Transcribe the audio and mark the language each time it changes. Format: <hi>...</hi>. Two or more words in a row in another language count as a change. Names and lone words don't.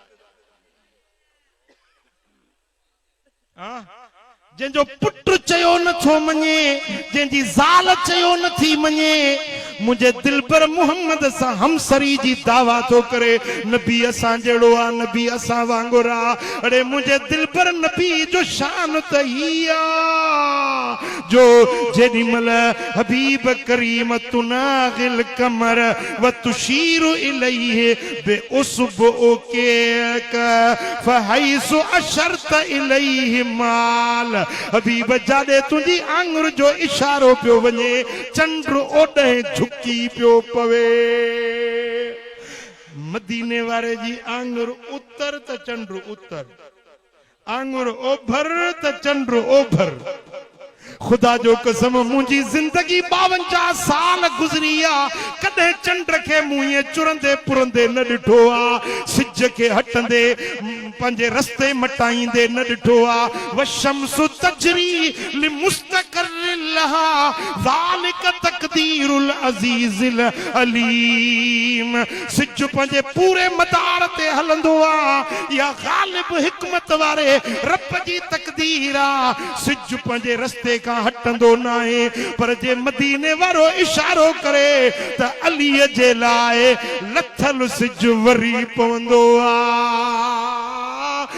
<sd>जंहिंजो पुट चयो नथो मञे, जंहिंजी ज़ाल चयो नथी मञे, मुझे दिलबर मोहम्मद सां हमसरी जी दावा तो करे। नबी असां जहिड़ो आ, नबी असां वांगुर आ। अरे मुझे दिलबर नबी जो शान त ही आ जो जेॾी महिल हबीब करीम</sd> <ar>تناغي القمر وتشير إليه بإصبعك فحيث أشرت إليه مال.</ar> <sd>हबीब जाॾे तुंहिंजी आंगुर जो इशारो पियो वञे, चंड ओॾे झुकी पियो पवे। मदीने वारे जी आंगुर उत्तर त चंड उत्तर, आंगुर ओभर त चंड ओभर। खुदा जो कसम मुंहिंजी जिंदगी 52 साल गुज़री आ, कॾहिं चंड खे मूं ईअं चुरंदे पुरंदे न ॾिठो आ, सिज खे हटंदे पंहिंजे रस्ते मटाईंदे न ॾिठो आ।</sd> <ar>والشمس تجري لمستقر لها ذلك تقدير العزيز العليم.</ar> <sd>सिज पंहिंजे पूरे मदार ते हलंदो आ, या ग़ालिब हिकमत वारे रब जी तक़दीर आ। सिज पंहिंजे रस्ते खां हटंदो न आहे, पर जे मदीने वारो इशारो करे त अलीअ जे लाइ लथल सिज वरी पवंदो आ।</sd>